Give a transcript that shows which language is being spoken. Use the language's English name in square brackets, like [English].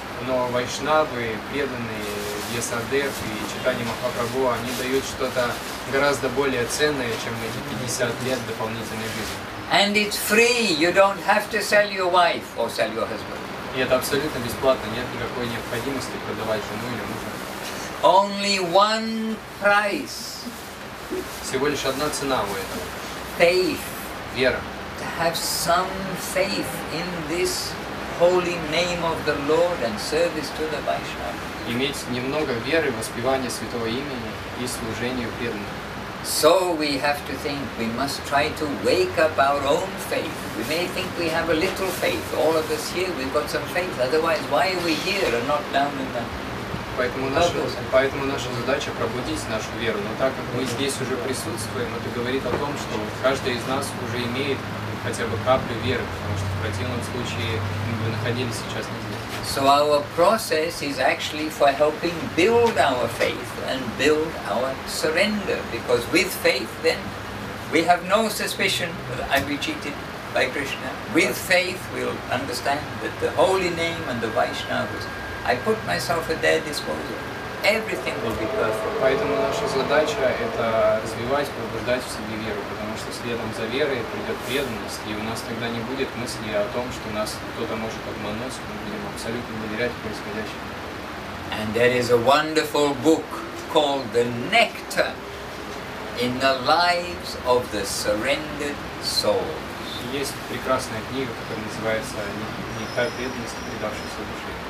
[Russian] Но вайшнавы, преданные Вьясадев и Чайтанья Махапрабху, они дают что-то гораздо более ценное, чем эти 50 лет дополнительной жизни. [English] And it's free. You don't have to sell your wife or sell your husband. [Russian] И это абсолютно бесплатно, нет никакой необходимости продавать жену или мужа. [English] Only one price. [Russian] Всего лишь одна цена у этого. [English] Faith. [Russian] Вера. [English] To have some faith in this holy name of the Lord and service to the Vaishnava. [Russian] Иметь немного веры, воспевания святого имени и служению преданным. [English] So we have to think, we must try to wake up our own faith. We may think we have a little faith. All of us here, we've got some faith. Otherwise, why are we here and not down in the... [Russian] Поэтому наша задача пробудить нашу веру. Но так как мы здесь уже присутствуем, это говорит о том, что каждый из нас уже имеет хотя бы каплю веры, потому что в противном случае мы бы находились сейчас не здесь. [English] So our process is actually for helping build our faith and build our surrender. Because with faith then, we have no suspicion that I'll be cheated by Krishna. With faith we'll understand that the holy name and the Vaishnavas, I put myself at their disposal. Everything will be perfect. [Russian] Поэтому наша задача – это развивать, пробуждать в себе веру, потому что следом за верой придет преданность, и у нас тогда не будет мысли о том, что нас кто-то может обмануть, мы будем абсолютно доверять происходящему. [English] And there is a wonderful book called The Nectar in the Lives of the Surrendered Souls. [Russian] Есть прекрасная книга, которая называется «Нектар преданности предавшейся души».